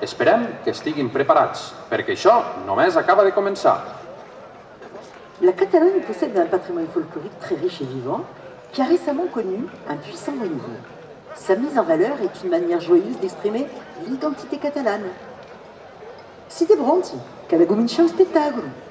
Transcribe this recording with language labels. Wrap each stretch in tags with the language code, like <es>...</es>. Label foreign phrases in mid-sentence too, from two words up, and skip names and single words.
<ca>esperem que estiguin preparats, perquè això només acaba de començar.</ca> <fr>La Catalogne possède un patrimoine folklorique très riche et vivant qui a récemment connu un puissant renouveau. Sa mise en valeur est une manière joyeuse d'exprimer l'identité catalane.</fr> <it>Siete pronti, che la comincia lo spettacolo.</it>